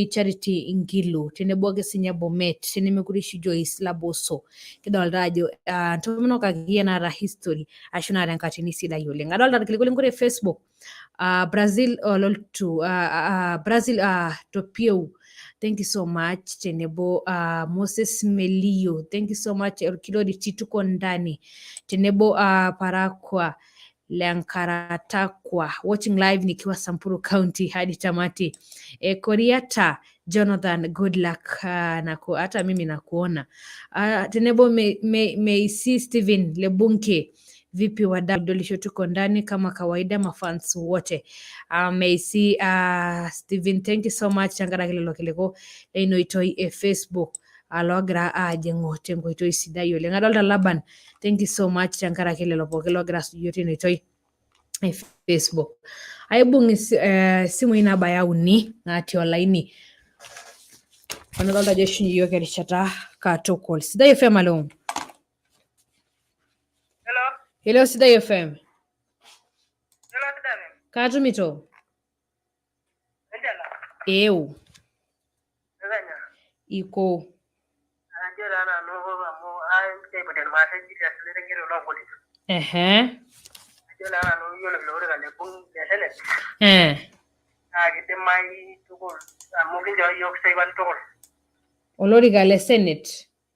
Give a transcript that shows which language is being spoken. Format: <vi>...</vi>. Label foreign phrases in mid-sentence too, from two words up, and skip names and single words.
<mas>Charity Ngilu tenebo ake sinye Bomet tenemekure ishi Joyce Laboso kidolta ajo ntomonok akeyie naata history ashu naata enkatini sidai oleng adolta irkiliku kore Facebook Brazil ololtu Brazil Topieu</mas> <en>thank you so much</en> <mas>tenebo Moses Melio</mas> <en>thank you so much</en> <mas>Orkilori Chituko ndani tenebo Parakwa</mas> <sw>Lenkaratakwa</sw> <en>watching live</en> <sw>nikiwa Samburu County hadi tamati Koriata Jonathan</sw> <en>good luck</en> <sw>hata mimi nakuona</sw> <mas>tenebo Meisi Steven Lebunke</mas> <sw>vipi wadau tuko ndani kama kawaida mafans wote</sw> <mas>Meisi Steven</mas> <en>thank you so much</en> <mas>changaraki lelo kileko inoitoi Facebook alogira ajengo tenkoitoi sidai oleng adolta Laban</mas> <en>thank you so much</en> <mas>changaraki lelo pooki logira studio tinoitoi Facebook aibung simui nabaya uni natii olaini adolta ajo eshunye yiok erishata katukul Sidai FM alo Hello Sidai FM Katumito Eu Iko olorika le Senate</mas>